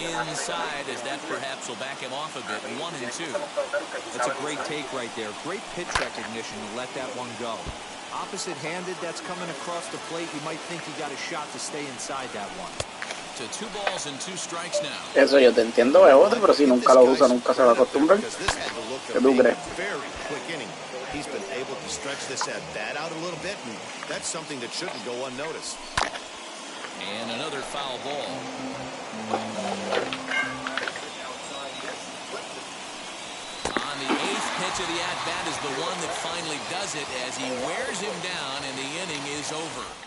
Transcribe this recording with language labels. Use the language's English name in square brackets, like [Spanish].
[English] Inside as that perhaps will back him off a bit. 1-2. That's a great take right there. Great pitch recognition to let that one go. Opposite-handed, that's coming across the plate. You might think he got a shot to stay inside that one. To 2 balls and 2 strikes now. [Spanish] Eso yo te entiendo, Bebote, pero si nunca lo usa, nunca se va a acostumbrar. ¿Qué tú crees? [English] Very quick inning. He's been able to stretch this at bat out a little bit, and that's something that shouldn't go unnoticed. And another foul ball. On the 8th pitch of the at-bat is the one that finally does it as he wears him down, and the inning is over.